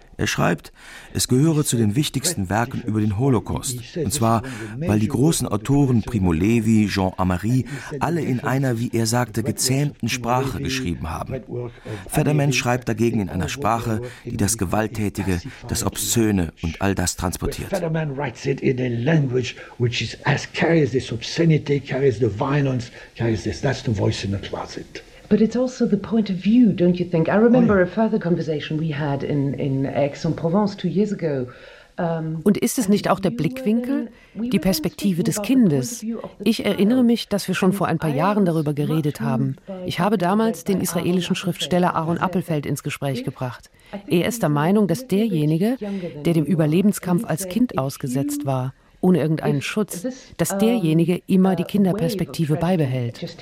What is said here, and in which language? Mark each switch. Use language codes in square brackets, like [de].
[de] Er schreibt, es gehöre zu den wichtigsten Werken über den Holocaust. Und zwar, weil die großen Autoren Primo Levi, Jean Amary, alle in einer, wie er sagte, gezähmten Sprache geschrieben haben. Federman schreibt dagegen in einer Sprache, die das Gewalttätige, das Obszöne und all das transportiert. [en] Federman writes it in a language which is as carries this obscenity, carries the violence, carries this. That's the voice in the closet. But it's also the point of view, don't you think? I remember a further conversation we had in Aix-en-Provence 2 years ago. [de] Und ist es nicht auch der Blickwinkel, die Perspektive des Kindes? Ich erinnere mich, dass wir schon vor ein paar Jahren darüber geredet haben. Ich habe damals den israelischen Schriftsteller Aaron Appelfeld ins Gespräch gebracht. Er ist der Meinung, dass derjenige, der dem Überlebenskampf als Kind ausgesetzt war, ohne irgendeinen Schutz, dass derjenige immer die Kinderperspektive beibehält.